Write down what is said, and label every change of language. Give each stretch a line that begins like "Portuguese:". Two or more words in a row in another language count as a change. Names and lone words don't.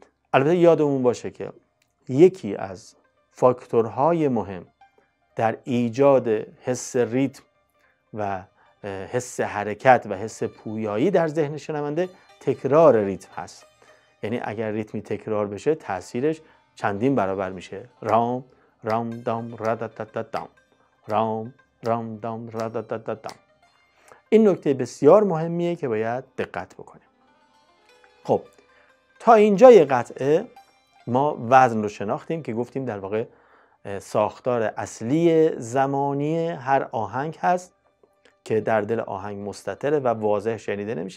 Persian: البته یادمون باشه که یکی از فاکتورهای مهم در ایجاد حس ریتم و حس حرکت و حس پویایی در ذهن شنونده تکرار ریتم هست. یعنی اگر ریتمی تکرار بشه تاثیرش چندین برابر میشه. رام رام دام را دا دا دا دام، رام رام دام را دا دا دا دام. این نکته بسیار مهمیه که باید دقت بکنیم. خب تا اینجای قطعه ما وزن رو شناختیم که گفتیم در واقع ساختار اصلی زمانی هر آهنگ هست که در دل آهنگ مستتره و واضح شنیده نمیشه.